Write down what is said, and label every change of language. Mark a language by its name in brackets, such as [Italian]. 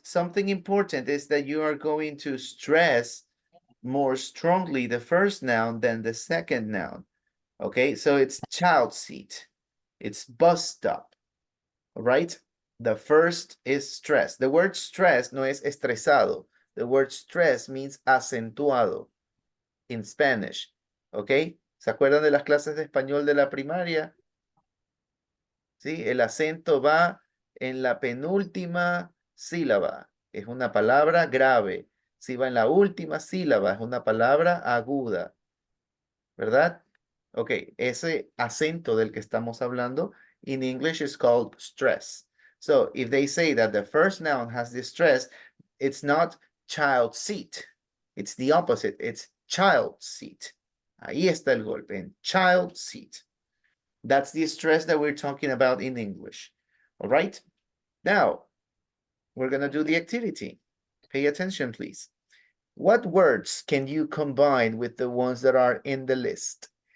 [English] Something important is that you are going to stress more strongly the first noun than the second noun. Okay, so it's child seat. It's bus stop. All right. The first is stress. The word stress [Spanish] no es estresado. [English] The word stress means acentuado in Spanish. ¿Ok? [Spanish] ¿Se acuerdan de las clases de español de la primaria? ¿Sí? El acento va en la penúltima sílaba. Es una palabra grave. Si va en la última sílaba, es una palabra aguda. ¿Verdad? Ok, ese acento del que estamos hablando [English] in English is called stress. So if they say that the first noun has this stress, it's not child seat. It's the opposite. It's child seat. [Spanish] Ahí está el golpe, en child seat. [English] That's the stress that we're talking about in English. All right? Now, we're going to do the activity. Pay attention, please. What words can you combine with the ones that are in the list?